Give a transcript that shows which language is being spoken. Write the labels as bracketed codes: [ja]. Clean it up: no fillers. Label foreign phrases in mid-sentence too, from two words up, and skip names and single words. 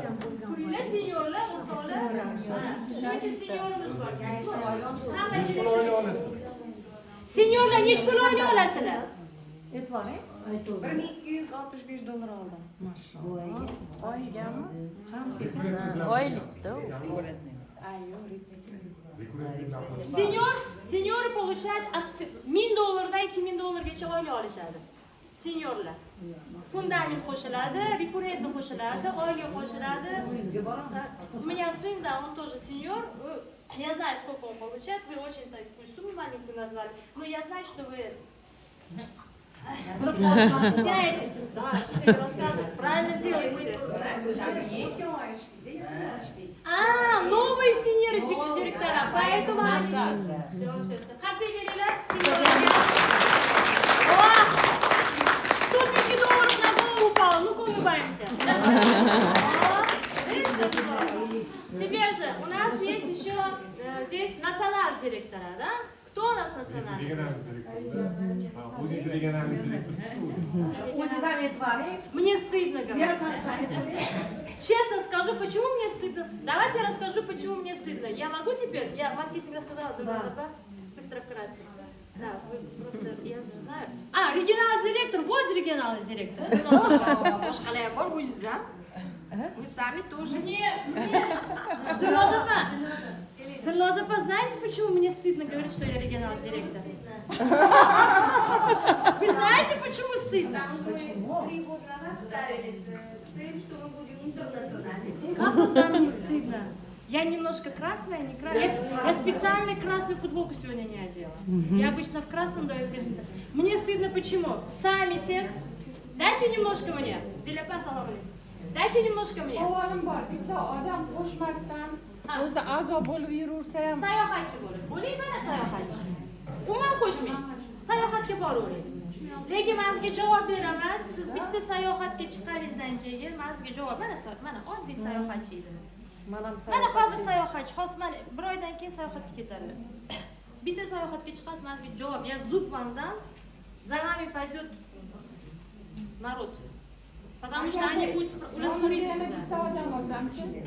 [uz] Turinglar senyorlar, o'rtoqlar. Shuncha senyorimiz bor. Hammachilik. Oila olasiz. Senyorlar nechta pul oylik olasizlar? Aytvoring. 1265 dollar oldim. Mashallah. Oygami? Oylikda. Senyor [ru] получает от [uz] 1000 dollardan 2000 dollargacha oylik olishadi. Senyorlar. Fundament qo'shiladi, rekurrentni qo'shiladi, oylik qo'shiladi. [ru] У меня сын, да, он тоже сеньор. Я знаю, сколько он получает. Вы очень такую сумму маленькую назвали. Но я знаю, что вы стесняетесь. Да, все рассказывать. Правильно делаете. Новые сеньоры директора. Поэтому они... Все. Харси берегler. $100 000 на голову упало. Ну-ка улыбаемся. Теперь же у нас есть еще здесь национальный директор, да? Кто у нас национальный? Региональный директор. [uz] O'zingiz regionalniy direktorsiz-ku. O'zingiz ham aytvoring. [ru] Мне стыдно говорить. [uz] Bermasdan aytvoring. [ru] Честно скажу, почему мне стыдно. Давайте я расскажу, почему мне стыдно. Я могу теперь? Я маркетинг рассказала, быстро вкратце. Да, вы просто, я же знаю. Региональный директор, вот региональный директор. [uz] Boshqalar bor, o'zingiz ham. [ru] Вы сами тоже. Dilnozapa, знаете, почему мне стыдно говорить, что я региональный директор? Вы знаете, почему стыдно? Потому что мы 3 года назад ставили цель, что мы будем интернациональными. Как вот там не стыдно? Я немножко красная, не красная. Я специально красную футболку сегодня не одела. Я обычно в красном даю презентацию. Мне стыдно почему? В саммите. Дайте немножко мне. Зеляпа саламали. Дайте немножко мне. [uz] Savolim bor. Bitta odam qo'shmasdan o'zi a'zo bo'lib yuraversa ham Sayohatchi bo'lib. Bo'ling mana sayohatchi. Umuman qo'shmang. Sayohatga boravering. Lekin men sizga javob beraman. Siz bitta sayohatga chiqqaningizdan keyin men sizga javob mana oddiy sayohatchi edim. Mana hozir sayohatchi, hozir mana bir oydan keyin sayohatga ketadi. Bitta sayohatga chiqasiz, men sizga javob. [ru] Я зуб вам дам. За вами пойдет народ. Потому что они будут у нас [uz] bitta odam olsamchi?